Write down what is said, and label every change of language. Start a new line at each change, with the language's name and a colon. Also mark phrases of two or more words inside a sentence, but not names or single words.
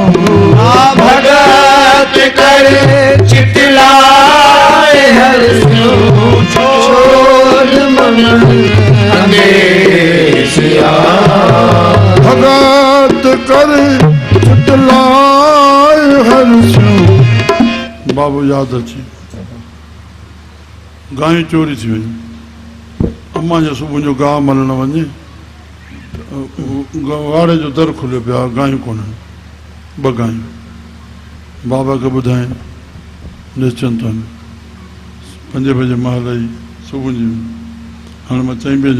Sindhi: भगत कर चितलाए हर छोड़ मन अंदेशिया भगत कर चितलाए हर बाबू याद अची गायूं चोरी थी वई अम्मा जो सुबुह जो गाह मलण वञे वाड़े जो दर खुलियो पिया गायूं कोन्हनि 2 गायूं बाबा खे ॿुधाइनि निश्चिंत आहिनि 5 बजे महिल ई सुबुह जी हाणे मां 4 बजे